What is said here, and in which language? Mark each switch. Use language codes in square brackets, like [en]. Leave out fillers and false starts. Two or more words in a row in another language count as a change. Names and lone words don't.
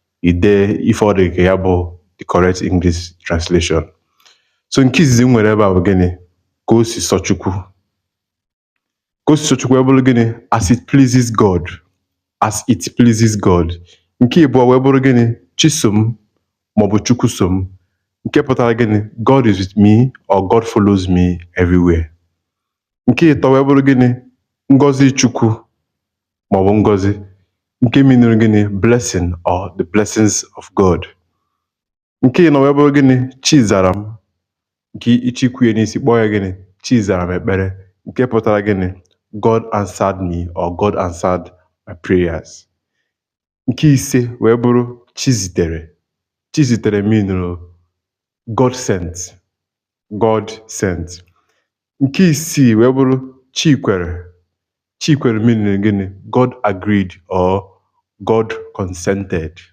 [ig] ide ife ọ dị ka ya bụ [en] the correct English translation. [ig] So nke izizi m nwere ebe a bụ gịnị? Ka o si sọ Chukwu. Ka o si sọ Chukwu wee bụrụ gịnị? [en] As it pleases God. As it pleases God. [ig] Nke ịbụọ wee bụrụ gịnị? Chisom maọbụ Chukwu som. Nke pụtara gịnị? [en] God is with me or God follows me everywhere. [ig] Nke ịtọ wee bụrụ gịnị? Ngọzi Chukwu maọbụ ngọzi. Nke minụrụ gịnị? [en] Blessing or the blessings of God. [ig] Nke ịnọ wee bụrụ gịnị? Chizara m. Nke ichikwuye n'isi kpọọ ya gịnị? Chizara m ekpere. Nke pụtara gịnị? [en] God answered me or God answered my prayers. [ig] Nke ise wee bụrụ Chizitere. Chizitere minụrụ [en] God sent. God sent. [ig] Nke isii wee bụrụ Chikwere. Chikwere minụrụ gịnị? [en] God agreed or God consented.